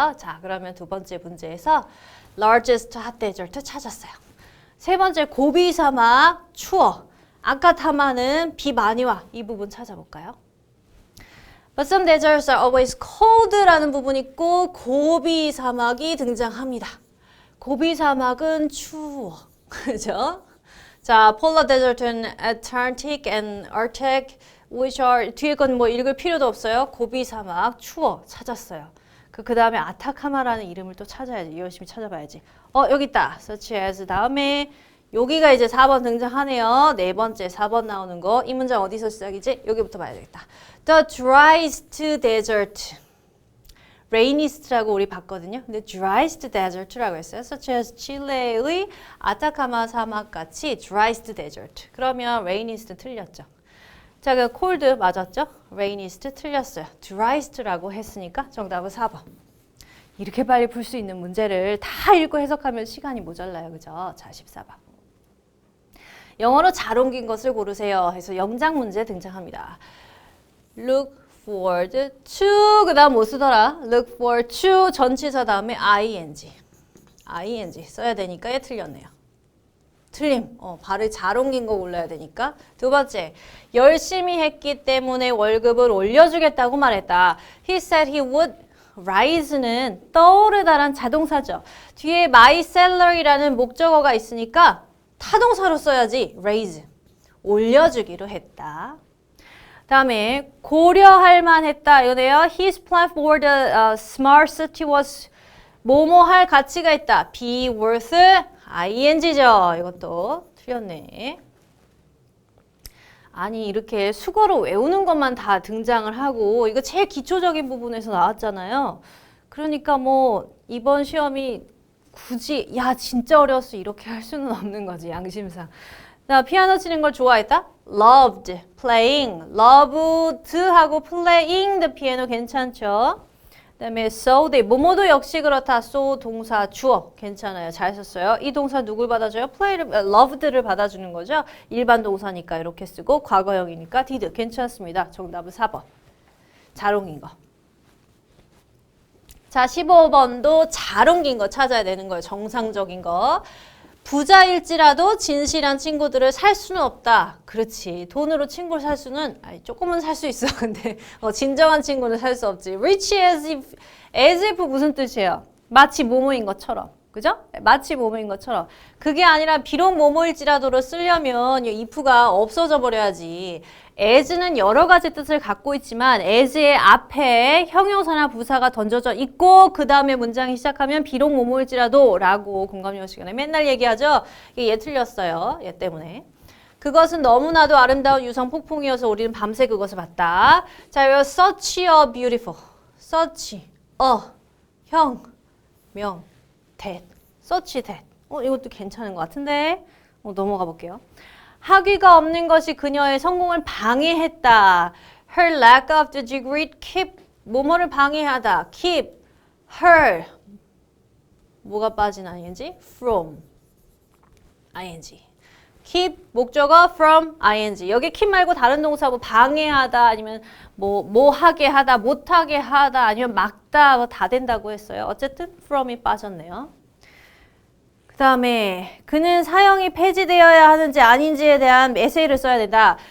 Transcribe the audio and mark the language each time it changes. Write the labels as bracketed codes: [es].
[ko] 자, 그러면 두 번째 문제에서 [en] largest hot desert [ko] 찾았어요. 세 번째 고비 사막 추워. 아카타마는 비 많이 와. 이 부분 찾아볼까요? [en] But some deserts are always cold [ko] 라는 부분이 있고 고비 사막이 등장합니다. 고비 사막은 추워. 그죠? [en] 자, polar desert and Antarctic and Arctic which are [ko] 뒤에 건 뭐 읽을 필요도 없어요. 고비 사막 추워 찾았어요. 그 다음에 아타카마라는 이름을 또 찾아야지. 열심히 찾아봐야지. 여기 있다. [en] such as [ko] 다음에 여기가 이제 4번 등장하네요. 네 번째 4번 나오는 거. 이 문장 어디서 시작이지? 여기부터 봐야 되겠다. [en] The driest desert. [ko] rainiest라고 우리 봤거든요. 근데 [en] driest desert [ko] 라고 했어요. such as 칠레의 아타카마 사막 같이 [en] driest desert. [ko] 그러면 rainiest 틀렸죠. 자, 그 cold 맞았죠? rainiest 틀렸어요. driest라고 했으니까 정답은 4번. 이렇게 빨리 풀 수 있는 문제를 다 읽고 해석하면 시간이 모자라요. 그죠? 자, 14번. 영어로 잘 옮긴 것을 고르세요. 해서 영장 문제 등장합니다. [en] Look forward to [ko] 그 다음 뭐 쓰더라? [en] Look forward to [ko] 전치사 다음에 [en] ing. [ko] ing 써야 되니까 얘 틀렸네요. 틀림. 발을 잘 옮긴 거 골라야 되니까. 두 번째. 열심히 했기 때문에 월급을 올려주겠다고 말했다. [en] He said he would rise는 [ko] 떠오르다란 자동사죠. 뒤에 my salary라는 목적어가 있으니까 타동사로 써야지. raise. 올려주기로 했다. 다음에 고려할 만했다. 이거네요. [en] His plan for the smart city was [ko] 뭐뭐 할 가치가 있다. [en] be worth ing죠. [ko] 이것도 틀렸네. 아니 이렇게 수거로 외우는 것만 다 등장을 하고 이거 제일 기초적인 부분에서 나왔잖아요. 그러니까 뭐 이번 시험이 굳이 야 진짜 어려웠어 이렇게 할 수는 없는 거지 양심상. 나 피아노 치는 걸 좋아했다? [en] loved, playing, loved [ko] 하고 [en] playing the piano 괜찮죠? [ko] 그 다음에 [en] so they, [ko] 뭐뭐도 역시 그렇다. so 동사 주어 괜찮아요. 잘 썼어요. 이 동사 누굴 받아줘요? play를, loved를 받아주는 거죠. 일반 동사니까 이렇게 쓰고 과거형이니까 did 괜찮습니다. 정답은 4번. 잘 옮긴 거. 자, 15번도 잘 옮긴 거 찾아야 되는 거예요. 정상적인 거. 부자일지라도 진실한 친구들을 살 수는 없다. 그렇지. 돈으로 친구를 살 수는 조금은 살 수 있어. 근데 진정한 친구는 살 수 없지. [en] Rich as if [ko] 무슨 뜻이에요? 마치 뭐뭐인 것처럼. 그죠? 마치 뭐뭐인 것처럼. 그게 아니라 비록 뭐뭐일지라도를 쓰려면 이 if가 없어져 버려야지. as는 여러 가지 뜻을 갖고 있지만 as의 앞에 형용사나 부사가 던져져 있고 그 다음에 문장이 시작하면 비록 뭐뭐일지라도 라고 공감영어 시간에 맨날 얘기하죠. 얘 틀렸어요. 얘 때문에. 그것은 너무나도 아름다운 유성 폭풍이어서 우리는 밤새 그것을 봤다. [en] 자, 여기 such a beautiful, such a, 형, 명, that, such that. [ko] 이것도 괜찮은 것 같은데 넘어가 볼게요. 학위가 없는 것이 그녀의 성공을 방해했다. [en] Her lack of the degree keep [ko] 뭐뭐를 방해하다. [en] Keep her [ko] 뭐가 빠진 [en] ing? From ing. keep [ko] 목적어 [en] from ing. [ko] 여기 keep 말고 다른 동사 뭐 방해하다 아니면 뭐 하게 하다 못하게 하다 아니면 막다 뭐 다 된다고 했어요. 어쨌든 from이 빠졌네요. 그 다음에 그는 사형이 폐지되어야 하는지 아닌지에 대한 에세이를 써야 된다.